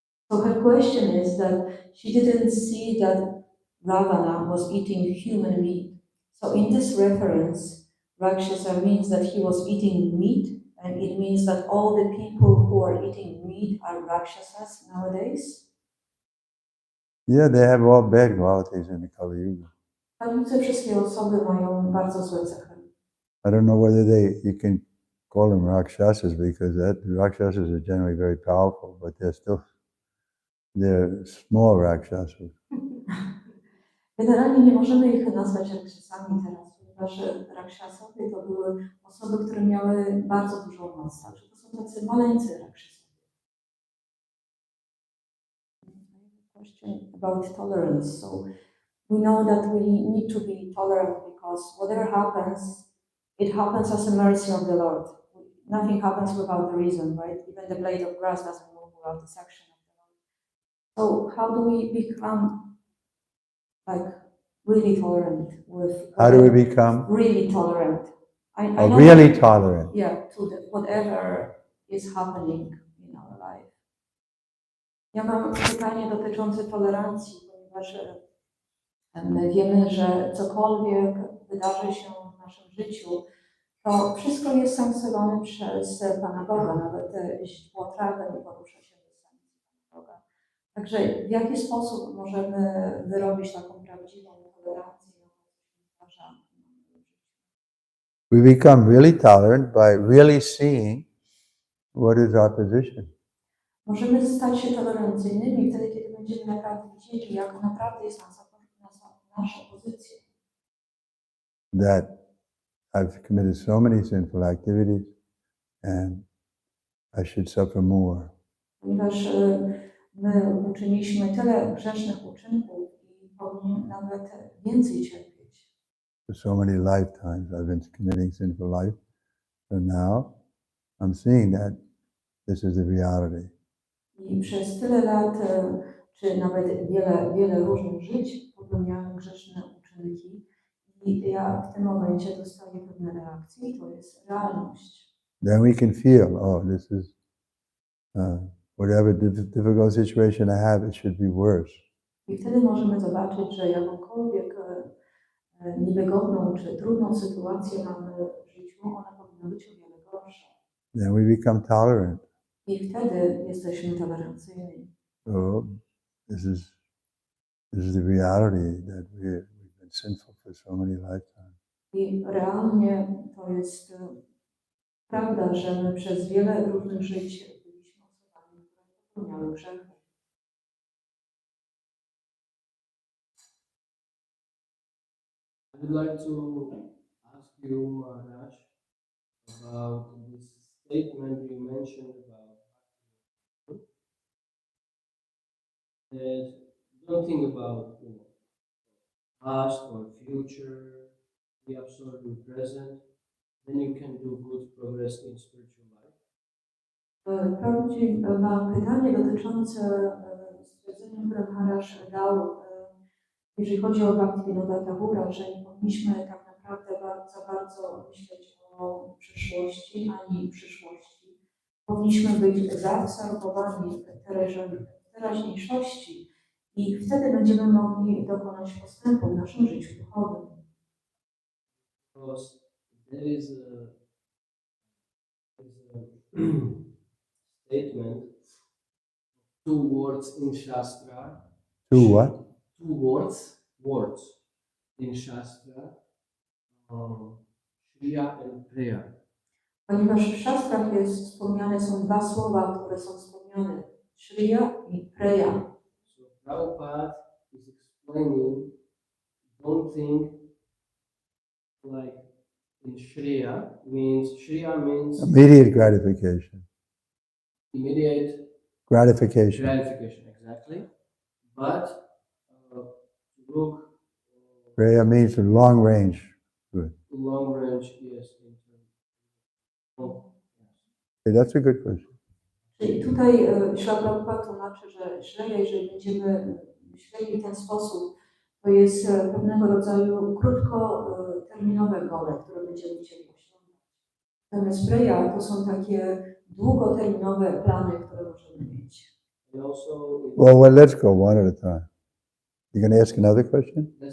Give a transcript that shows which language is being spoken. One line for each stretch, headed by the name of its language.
English: So her question is that she didn't see that Ravana was eating human meat. So in this reference, Rakshasa means that he was eating meat, and it means that all the people who are eating meat are Rakshasas nowadays. Yeah, they have all bad qualities in the Kali Yuga.
Polish: Te wszystkie osoby mają bardzo złe cechy.
English: I don't know whether you can call them Rakshasas, because Rakshasas are generally very powerful, but they're small Rakshasas.
Polish: Generalnie nie możemy ich nazwać Rakshasami teraz, ponieważ Rakshasowie to były osoby, które miały bardzo dużą moc, także to są tacy maleńcy Rakshasowie.
English: Question about tolerance. So we know that we need to be tolerant because whatever happens, it happens as a mercy of the Lord. Nothing happens without the reason, right? Even the blade of grass doesn't move without the section of the Lord. So how do we become really tolerant with? How do we become? Really tolerant. I know really tolerant. Yeah, to whatever is happening in our life.
Polish: Ja mam pytanie dotyczące tolerancji, ponieważ my wiemy, że cokolwiek wydarzy się w naszym życiu, to wszystko jest sankcjonowane przez Pana Boga, nawet źdźbło trawy nie porusza się bez sankcji Pana Boga. Także w jaki sposób możemy wyrobić taką prawdziwą tolerancję na to, co się zdarza?
English: We become really tolerant by really seeing what is our position.
Polish: Możemy stać się tolerancyjnymi wtedy, kiedy będziemy naprawdę widzieli, jak naprawdę jest nasza pozycja.
English: That I've committed so many sinful activities and I should suffer more.
Polish: Ponieważ my uczyniliśmy tyle grzesznych uczynków i powinien nawet więcej cierpieć.
English: For so many lifetimes I've been committing sinful life, so now I'm seeing that this is the reality.
Polish: I przez tyle lat, czy nawet wiele różnych żyć popełniałem grzeszne uczynki i ja w tym momencie dostaję pewne reakcje i to jest realność.
English: Then we can feel, oh, this is whatever difficult situation I have, it should be worse.
Polish: I wtedy możemy zobaczyć, że jakąkolwiek niewygodną czy trudną sytuację mamy w życiu, ona powinna być o wiele gorsza.
English: Then we become tolerant.
Polish: I wtedy jesteśmy tolerancyjni.
English: So this is the reality that we've been sinful for so many lifetimes.
Polish: I realnie to jest prawda, że my przez wiele różnych żyć byliśmy osobami, które popełniały grzechy.
English: I would like to ask you, Maharaj, about this statement you mentioned about that don't think about past or future, be absolutely present, then you can do good progress in spiritual life.
Polish: Mam pytanie dotyczące stwierdzenia, które Maharaj dał, jeżeli chodzi o Bhaktivinoda Thakura, że nie powinniśmy tak naprawdę za bardzo myśleć o przyszłości ani przyszłości. Powinniśmy być zaabsorbowani w teraźniejszości i wtedy będziemy mogli dokonać postępu w naszym życiu duchowym.
English: Because there is a statement, two words in Shastra. Two what? Two words in Shastra, Shriya and Preya.
Polish: Ponieważ w szastrach są dwa słowa, które są wspomniane, Shriya i Preya.
English: So Prabhupada is explaining, don't think like in Shriya means immediate gratification. Immediate Gratification. gratification, exactly. But look, Preya means long range. Good. long range, yes. Okay, that's a good question.
Polish: Czyli tutaj Śrila Prabhupada tłumaczy, że Shreya, jeżeli będziemy myśleli w ten sposób, to jest pewnego rodzaju krótkoterminowe gole, które będziemy chcieli osiągnąć. Natomiast Preya to są takie długoterminowe plany, które możemy mieć.
English: Well, let's go one at a time. You going to ask another question?